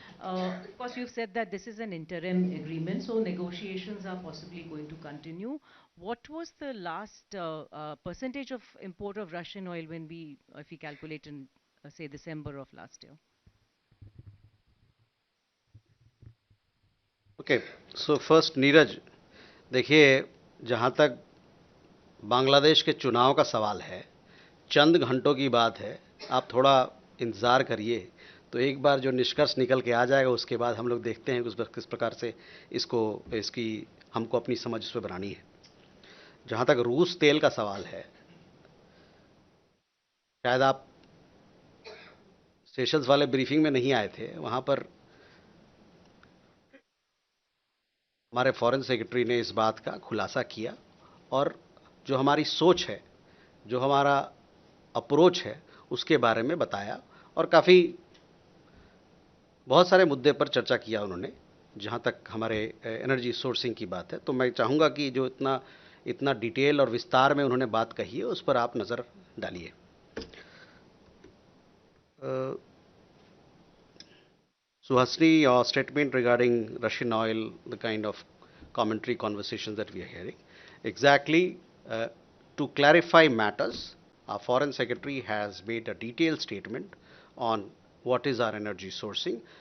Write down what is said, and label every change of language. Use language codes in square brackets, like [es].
[en] Of course, you've said that this is an interim agreement, so negotiations are possibly going to continue. What was the last percentage of import of Russian oil when if we calculate in, say, December of last year? Okay, so first [hi] Neeraj, देखिए जहाँ तक बांग्लादेश के चुनाव का सवाल है, चंद घंटों की बात है, आप थोड़ा इंतज़ार करिए, तो एक बार जो निष्कर्ष निकल के आ जाएगा उसके बाद हम लोग देखते हैं किस प्रकार से इसकी हमको अपनी समझ उस पर बनानी है। जहाँ तक रूस तेल का सवाल है, शायद आप सेशल्स वाले ब्रीफिंग में नहीं आए थे, वहाँ पर हमारे फॉरेन सेक्रेटरी ने इस बात का खुलासा किया और जो हमारी सोच है, जो हमारा अप्रोच है, उसके बारे में बताया और बहुत सारे मुद्दे पर चर्चा किया उन्होंने। जहाँ तक हमारे एनर्जी सोर्सिंग की बात है, तो मैं चाहूँगा कि जो इतना डिटेल और विस्तार में उन्होंने बात कही है, उस पर आप नज़र डालिए। [en] Suhasini, your statement regarding Russian oil, the kind of commentary conversations that we are hearing. Exactly, to clarify matters, our Foreign Secretary has made a detailed statement on what is our energy sourcing.